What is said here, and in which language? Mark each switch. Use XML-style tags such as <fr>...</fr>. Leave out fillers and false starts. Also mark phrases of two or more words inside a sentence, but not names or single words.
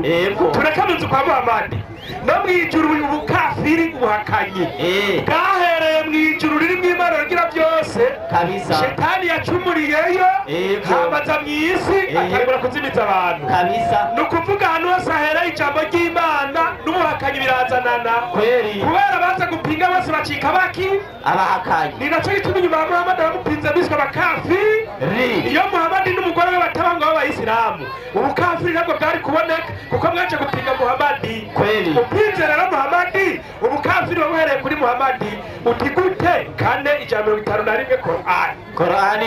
<rn>Tureka mu nzu kwa Muhammad no mwijuru ubukafiri ubuhakanyi bwahereye mwijuru riri mw'Imana rugira byose kabisa. Shetani yacumuriyeyo hamaza mw'isi atangura kuzimiza abantu kabisa. nukuvuga ahantu hose ahera ijambo ry'Imana n'ubuhakanyi birazanana kweli kubera baza gupinga bose bacika baki abahakanyi. ni nacyo gituma inyuma ya Muhammad bamupinze biswe abakafiri. Iyo Muhammad n'umugore we batabanga b'Abayisilamu ubukafiri ntabwo bwari kuboneka kuko mwaje gupinga Muhammad. Kweli upinze rero Muhammad ubukafiri wabuhereye kuri Muhammad uti gute? Kane ijana 51</rn>